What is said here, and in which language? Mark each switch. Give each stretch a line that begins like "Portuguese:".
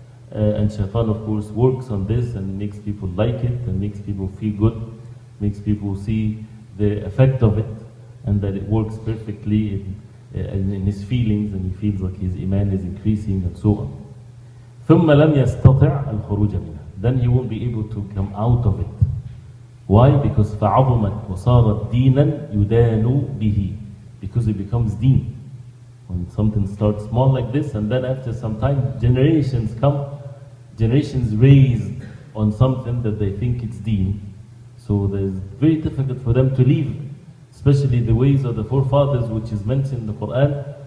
English: And shaitan, of course, works on this and makes people like it and makes people feel good, makes people see the effect of it. and that it works perfectly in his feelings, and he feels like his iman is increasing and so on.
Arabic: ثم لم يستطع الخروج منها.
English: Then he won't be able to come out of it. Why? Because
Arabic: فعظمت وصارت دينا يدان به.
English: Because it becomes deen. When something starts small like this, and then after some time, generations come, generations raised on something that they think it's deen. So it's very difficult for them to leave, especially the ways of the forefathers, which is mentioned in the Quran.